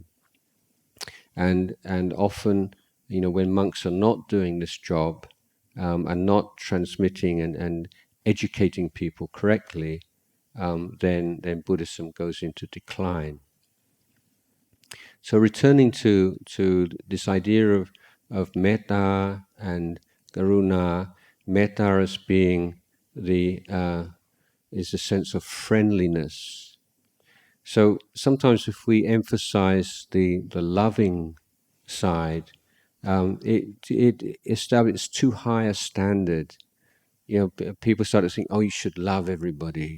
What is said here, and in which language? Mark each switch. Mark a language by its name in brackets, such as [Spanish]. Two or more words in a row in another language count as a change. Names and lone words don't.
[English] And often, when monks are not doing this job and not transmitting and educating people correctly, then Buddhism goes into decline. So returning to this idea of metta and karuna, metta as being is a sense of friendliness. So sometimes if we emphasize the loving side, it establishes too high a standard. People start to think, oh, you should love everybody.